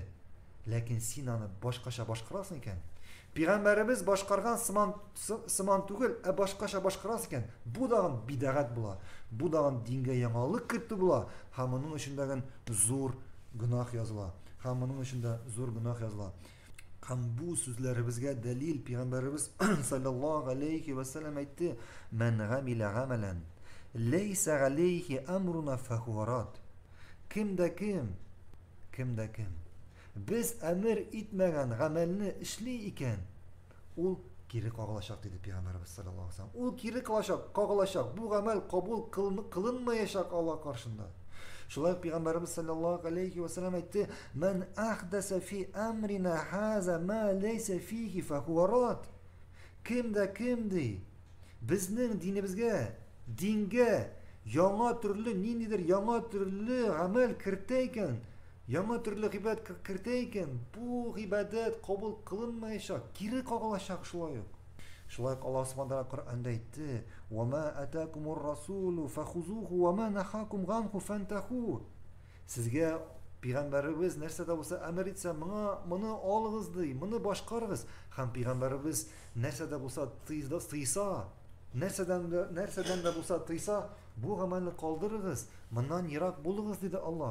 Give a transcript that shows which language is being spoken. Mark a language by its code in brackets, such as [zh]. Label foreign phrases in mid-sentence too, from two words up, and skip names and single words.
[tt] Ләкин син аны башкача башкарасың икән. Пәйгамбәребез башкарган сыман түгел, башкача башкарасың икән. Бу дагы бидагат була. Бу дагы дингә яңалык кертү була. Һәм моның өчен зур гынах языла. Һәм моның өчен зур гынах языла. Һәм бу сүзләребезгә дәлил пәйгамбәребез [ar] صلى الله عليه وسلم [tt] әйтте: [ar] "من عمل عملا ليس عليه أمرنا فهو رد". [tt] Кимдә ким без әмер итмәгән гамәлне эшли икән, ул кире кагылачак диде пәйгамбәребез [ar] صلى الله عليه وسلم. [tt] Ул кире кагылачак. Бу гамәл кабул кылынмаячак Аллаһ каршында. Шулай пәйгамбәребез [ar] صلى الله عليه وسلم [tt] әйтте: [ar] "من أحدث في أمرنا هذا ما ليس فيه فهو رد". [tt] Ким ди? Безнең дингә яңа төрле ниндидер яңа төрле гамәл кертә икән, яңа төрле гыйбадәт кертә икән, бу гыйбадәт кабул кылынмаячак, кире кагылачак шулай ук. Шулай ук Аллаһ Субхану тәала Коръәндә әйтте: [ar] "وما آتاكم الرسول فخذوه وما نهاكم عنه فانتهوا". [tt] Сезгә пәйгамбәребез нәрсәдә булса әмер итсә, моны алыгыз ди, моны башкарыгыз. Һәм пәйгамбәребез нәрсәдә булса тыйса, нәрсәдән дә булса тыйса, бу гамәлне калдырыгыз, моннан ерак булыгыз диде Аллаһ.